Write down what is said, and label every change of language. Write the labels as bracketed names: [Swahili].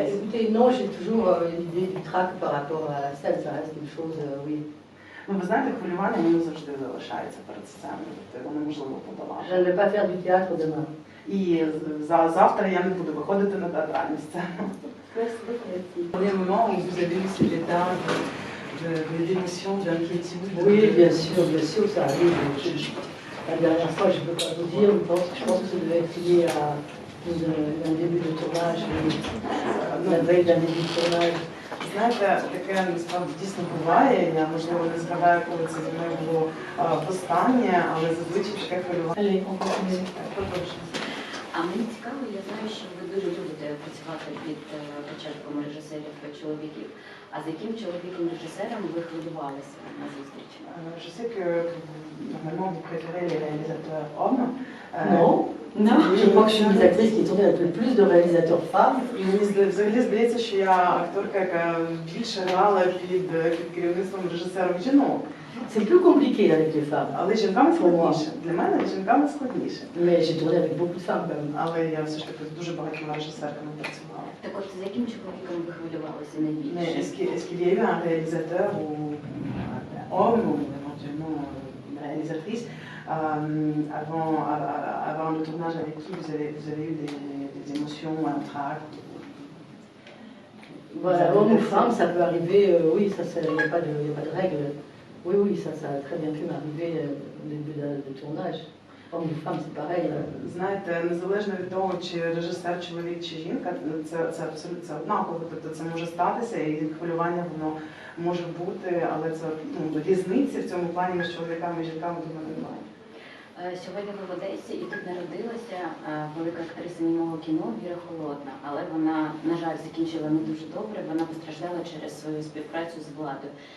[French] écoutez, non, j'ai toujours l'idée du trac par rapport à la scène, ça reste une chose, oui. [Ukrainian] Ну, ви знаєте, хвилювання воно завжди залишається перед сценою, тобто воно можливо подолати. [French] Je ne vais pas faire du théâtre demain. [Ukrainian] І завтра я не буду виходити на театральну сцену. [French] Au moment où vous avez eu cet état d'émotion, d'inquiétude. Oui, bien sûr, ça arrive. La dernière fois, je ne peux pas vous dire, je pense que ça devait être lié à un début de tournage, la veille d'un début de tournage. [Ukrainian] Знаєте, таке насправді дійсно буває, я, можливо, не згадаю, коли це зі мною було востаннє, але зазвичай таке хвилювання. [French] Allez, on continue. [Ukrainian] А мені цікаво, я знаю, що ви дуже любите працювати під початком режисерів чоловіків. А з яким чоловіком-режисером ви хвилювалися на зустрічі? [French] Je sais que normalement vous préférez les réalisateurs hommes. Non, je crois que je suis une des actrices qui tournait avec le plus de réalisateurs femmes. [Ukrainian] Мені взагалі здається, що я акторка, яка більше грала під керівництвом режисерів жінок. [French] C'est plus compliqué avec les femmes. [Ukrainian] Але жінкам складніше. Для мене жінкам складніше. [French] Mais j'ai tourné avec beaucoup de femmes quand même. [Ukrainian] Але я все ж таки з дуже багатьма режисерками працювала. Так от, з яким чоловіком ви хвилювалися найбільше? [French] Est-ce qu'il y a eu un réalisateur ou un homme ou éventuellement une réalisatrice avant le tournage avec qui vous avez eu des émotions, un trac? Voilà, homme ou femme, ça peut arriver, oui, ça, il n'y a pas de règle. Oui, ça a très bien pu m'arriver au début de tournage. Homme ou femme, c'est pareil. [Ukrainian] Знаєте, незалежно від того, чи режисер, чоловік, чи жінка, це абсолютно однаково. Тобто це може статися, і хвилювання воно може бути, але це різниці в цьому плані між чоловіками і жінками думаю, немає. Сьогодні ви в Одесі, і тут народилася велика актриса німого кіно Віра Холодна, але вона, на жаль, закінчила не дуже добре, вона постраждала через свою співпрацю з владою.